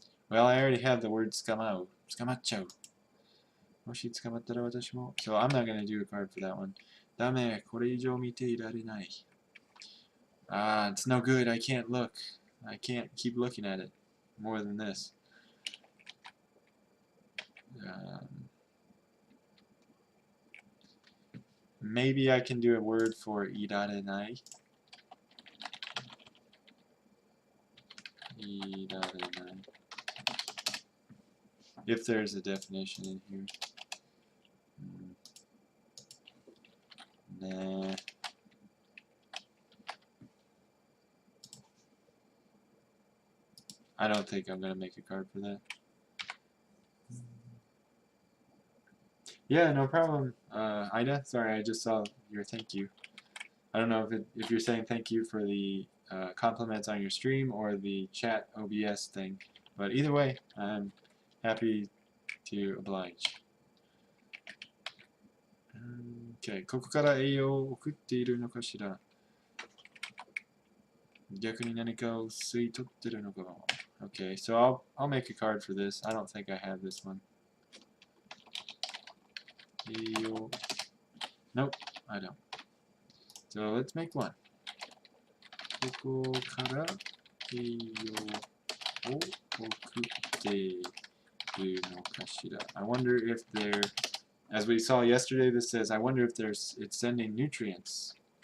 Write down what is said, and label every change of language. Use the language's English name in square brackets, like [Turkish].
[English] Well, I already have the word 捕まう. [Japanese] 捕まっちゃう.もし捕まったら私も. [English] So I'm not going to do a card for that one. [Japanese] ダメ、これ以上見ていられない. [English] It's no good. I can't look. I can't keep looking at it more than this. Maybe I can do a word for いられない. [Japanese] いられない. [English] If there's a definition in here. Nah. I don't think I'm going to make a card for that. Yeah, no problem. Ida, sorry, I just saw your thank you. I don't know if you're saying thank you for the compliments on your stream or the chat OBS thing, but either way, I'm happy to oblige. [Japanese] Okay, ここから栄養を送っているのかしら。逆に何かを吸い取ってるのかも。 [English] Okay, so I'll make a card for this. I don't think I have this one. Nope, I don't. So let's make one. [Japanese] ここから栄養を送っているのかしら. [English] I wonder if they're, as we saw yesterday, this says, I wonder if it's sending nutrients.